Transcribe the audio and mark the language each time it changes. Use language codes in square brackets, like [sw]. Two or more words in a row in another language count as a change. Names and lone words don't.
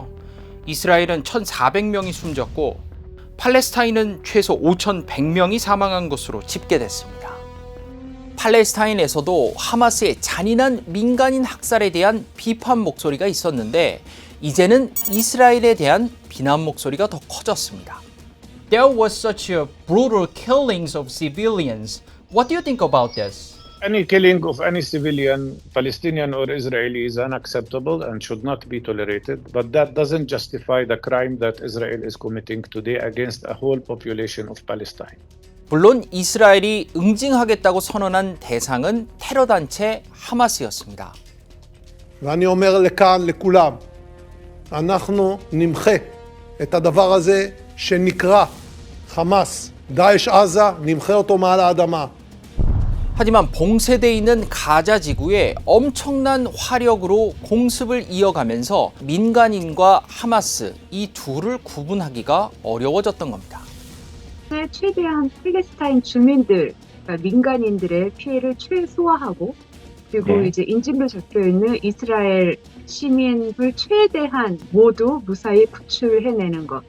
[ko] 이스라엘은 1,400명이 숨졌고 팔레스타인은 최소 5,100명이 사망한 것으로 집계됐습니다. 팔레스타인에서도 하마스의 잔인한 민간인 학살에 대한 비판 목소리가 있었는데 이제는 이스라엘에 대한 비난 목소리가 더 커졌습니다. [en] There was such a brutal killings of civilians. What do you think about this? Any killing of any civilian, Palestinian or Israeli, is unacceptable and should not be tolerated. But that doesn't justify the crime that Israel is committing today against a whole population of Palestine. [ko] 물론 이스라엘이 응징하겠다고 선언한 대상은 테러 단체 하마스였습니다. [he] ואני אומר לכאן, לכולם, אנחנו נמחה את הדבר הזה שנקרא חמאס, דאעש עזה, נמחה אותו מעל האדמה. [ko] 하지만 봉쇄되어 있는 가자 지구에 엄청난 화력으로 공습을 이어가면서 민간인과 하마스 이 둘을 구분하기가 어려워졌던 겁니다. 최대한 팔레스타인 주민들, 그러니까 민간인들의 피해를 최소화하고 그리고 이제 인질로 잡혀 있는 이스라엘 시민을 최대한 모두 무사히 구출해내는 것.